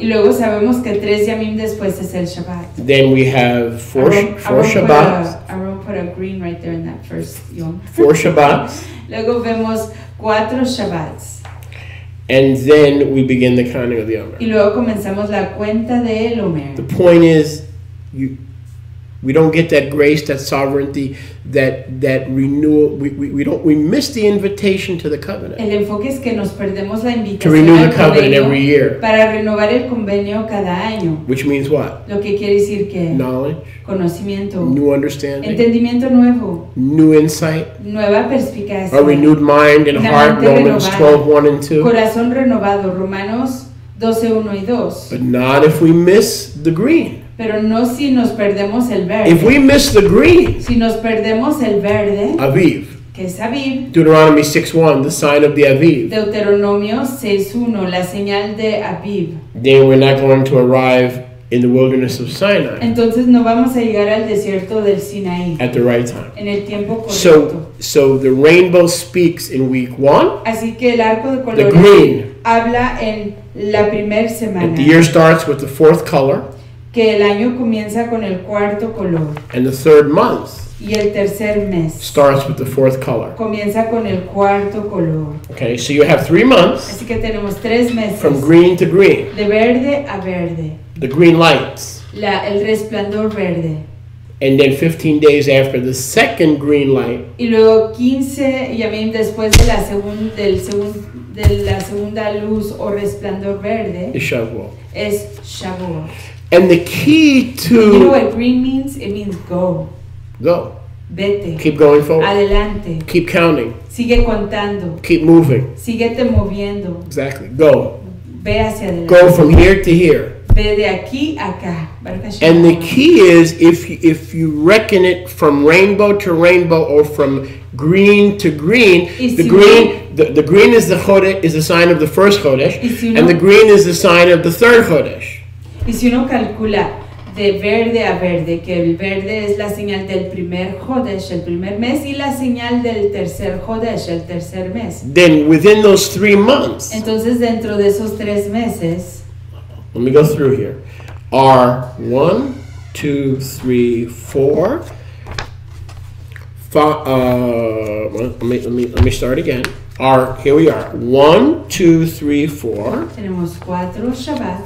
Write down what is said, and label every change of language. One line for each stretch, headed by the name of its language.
Spanish: Y luego sabemos que 3 yamim después es el Shabbat.
English: Then we have four Shabbats. Aaron put a green right there in that first yom. 4 Shabbats.
Spanish: Luego vemos 4 Shabbats.
English: And then we begin the counting of the Omer.
Spanish: Y luego comenzamos la cuenta del Omer.
English: The point is, we don't get that grace, that sovereignty, that renewal. We miss the invitation to the covenant.
Spanish: El enfoque es que nos perdemos la invitación
English: to renew the covenant every year.
Spanish: Para renovar el convenio cada año.
English: Which means what?
Spanish: Lo que quiere decir que
English: knowledge,
Spanish: conocimiento,
English: new understanding,
Spanish: entendimiento nuevo,
English: new insight,
Spanish: nueva perspicacia,
English: a renewed mind and heart. Romans 12:1 and 2.
Spanish: Corazón renovado, Romanos 12:1 y 2.
English: But not if we miss the green.
Spanish: Pero no si nos perdemos el verde.
English: If we miss the green,
Spanish: si nos perdemos el verde,
English: Aviv,
Spanish: que es Aviv,
English: Deuteronomy 6:1, the sign of the Aviv.
Spanish: Deuteronomio 6:1, la señal de Aviv.
English: Then we're not going to arrive in the wilderness of Sinai.
Spanish: Entonces no vamos a llegar al desierto del Sinaí.
English: At the right time.
Spanish: En el tiempo correcto.
English: So the rainbow speaks in week 1.
Spanish: Así que el arco de colores
English: the green
Spanish: habla en la primera semana.
English: And the year starts with the 4th color.
Spanish: Que el año comienza con el cuarto color.
English: And the 3rd month
Spanish: y el tercer mes
English: starts with the 4th color.
Spanish: Comienza con el cuarto color.
English: Okay, so you have 3 months.
Spanish: Así que tenemos 3 meses.
English: From green to green.
Spanish: De verde a verde.
English: The green lights.
Spanish: El resplandor verde.
English: And then 15 days after the second green light.
Spanish: Y luego 15 yamim después de la segunda luz o resplandor verde.
English: Is Shavuot.
Spanish: Es Shavuot.
English: And the key to... You know what green means? It means go. Go.
Spanish: Vete.
English: Keep going forward.
Spanish: Adelante.
English: Keep counting.
Spanish: Sigue contando.
English: Keep moving.
Spanish: Síguete moviendo.
English: Exactly. Go.
Spanish: Ve hacia adelante.
English: Go from here to here.
Spanish: Ve de aquí a acá.
English: And the key is if you reckon it from rainbow to rainbow or from green to green, the green is the chodesh, is a sign of the first chodesh, and the green is the sign of the third chodesh.
Spanish: Y si uno calcula de verde a verde, que el verde es la señal del primer Jodesh, el primer mes, y la señal del tercer Jodesh, el tercer mes.
English: Then within those 3 months,
Spanish: entonces dentro de esos 3 meses,
English: let me go through here, are 1, 2, 3, 4, 5, let me start again. Here we are. 1, 2, 3, 4.
Spanish: Tenemos 4 Shabbats.